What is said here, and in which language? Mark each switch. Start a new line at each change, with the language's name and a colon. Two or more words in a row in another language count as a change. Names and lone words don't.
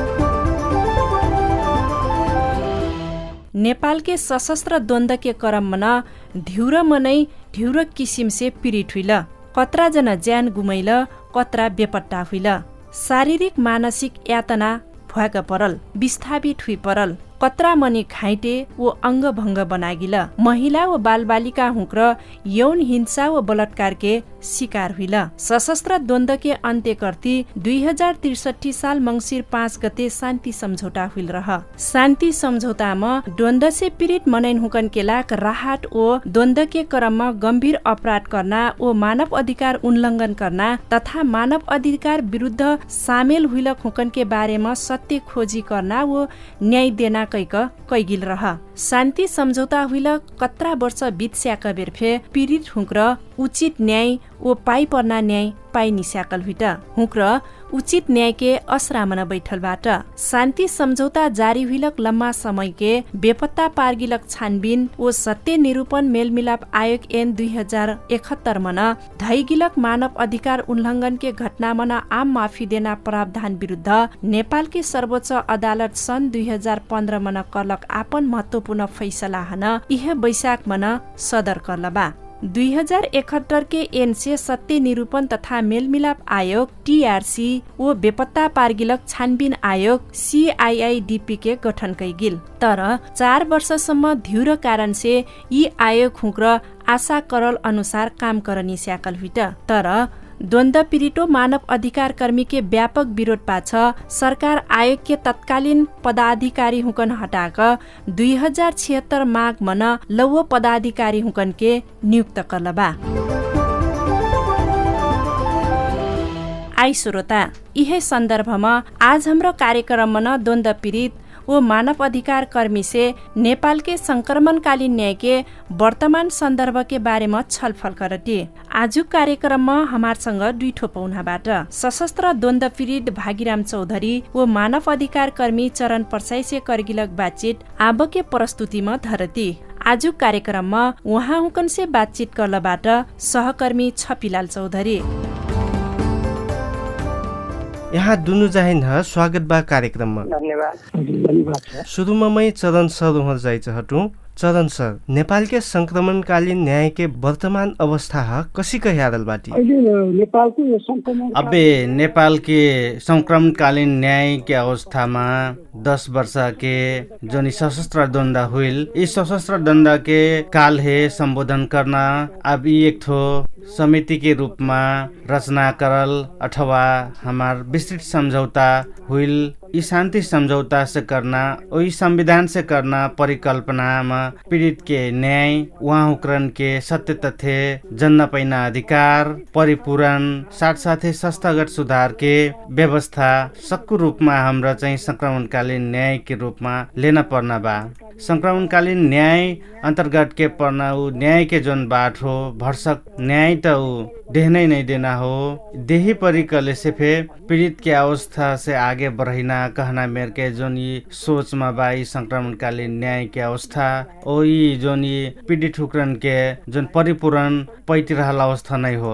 Dangaura Tharu: नेपाल के सशस्त्र द्वन्द के क्रममा न धिउर मनै धिउर किसिम से पीडित हुइल। कत्रा जना ज्यान गुमैल, कत्रा बेपट्टा हुइल। शारीरिक मानसिक यातना भुवाक परल, विस्थापित हुई परल। कत्रा मनी घाइटे वो अंग भंग बनागिल। महिला व बालबालिका हुक्र यौन हिंसा व बलात्कार के शिकार हुइल। सशस्त्र द्वन्द के अन्त्य कर्ती 2063 साल मंगसिर 5 गते शान्ति सम्झौता हुइल रह। शान्ति सम्झौतामा द्वन्द से पीडित मनैन हुकन के लाक राहत ओ द्वन्द के क्रममा गम्भीर अपराध करना ओ मानव अधिकार उल्लङ्घन करना तथा मानव अधिकार विरुद्ध सामेल हुइलक हुकन के बारेमा सत्य खोजी करना वो न्याय देना कैगिल रह। शान्ति सम्झौता हुइल कत्रा वर्ष बित्स्याक बेर फे पीडित हुक्र उचित न्याय ओ पाइ पर्ना न्याय पाइ निस्याकल हुइट। हुक्र उचित न्याय के असरामन बैठलबाट शान्ति सम्झौता जारी हुइलक लम्बा समय के बेपत्ता पार्गिलक छानबिन ओ सत्य निरूपण मेलमिलाप आयोग ऐन 2071 मन धैगिलक मानव अधिकार उल्लङ्घन के घटना मन आम माफी देना प्रावधान विरुद्ध नेपाल के सर्वोच्च अदालत सन् 2015 मन करलक आपन महत्वपूर्ण फैसला हन यह बैशाख मन सदर करलबा। 2071 के एन से सत्य निरूपण तथा मेलमिलाप आयोग टीआरसी ओ बेपत्ता पार्गिलक छानबिन आयोग सीआईआईडीपी के गठन कैगिल। तर 4 वर्षसम्म धिउर कारण से यी आयोग हुक्र आशा करल अनुसार काम करनी स्याकल हुइट। तर द्वन्द पीडितो मानव अधिकार कर्मी के व्यापक विरोध पाछ सरकार आयोग के तत्कालीन पदाधिकारी हुकन हटाक 2076 माघ मन लौह पदाधिकारी हुकन के नियुक्त करलबा। आई श्रोता, यही सन्दर्भमा आज
Nepali: हाम्रो कार्यक्रममा
Dangaura Tharu: न द्वन्द पीडित वो मानव अधिकार कर्मी से नेपाल के संक्रमणकालीन न्याय के वर्तमान संदर्भ के बारे में छलफल करती। आज कार्यक्रम में हमारसँग 2 ठो पौनाबाट सशस्त्र द्वन्द पीडित भागीराम चौधरी वो मानव अधिकार कर्मी चरण परसाई से करगिलक बातचीत आब के प्रस्तुति में धरती। आज कार्यक्रम में उहाँ हुकन से बातचीत करलबाट सहकर्मी छपिलाल चौधरी। यहाँ दुनु जाहिन स्वागत बा कार्यक्रममा। धन्यवाद। सुरुमा मै चरण सर उहाँ जाइ हटु। चरण सर, नेपाल के संक्रमणकालीन न्याय के वर्तमान अवस्था कसी का यादल बाटी? अबे नेपाल के संक्रमणकालीन न्याय के अवस्था में 10 वर्ष के जो सशस्त्र द्वंद्व हुइल, इस सशस्त्र द्वंद्व के काल है संबोधन करना अब एक ठो समिति के रूप में रचना करल अथवा हमार विस्तृत समझौता हुइल ई शांति समझौता से करना और ई संविधान से करना परिकल्पना में पीड़ित के न्याय, वहाँ उकरण के सत्य तथ्य, जन्न पैना अधिकार परिपूरण साथ साथै संस्थागत सुधार के व्यवस्था सक्कु रूपमा
Nepali: हाम्रो चाहिँ
Dangaura Tharu: संक्रमणकालीन न्याय के रूपमा लेना पर्ना बा। संक्रमणकालीन न्याय अंतर्गत के पर्ना उ न्याय के जोन बाट हो भरसक न्याय त उ देहनै नहीं देना हो। देही परिकले से फे पीड़ित के अवस्था से आगे बढ़ना कहना मेर के जोन ये सोच में बा ई संक्रमणकालीन न्याय के अवस्था ओ ई जोन ये पीड़ित हुक्रन के जोन परिपूरण पैति रहल अवस्था नहीं हो।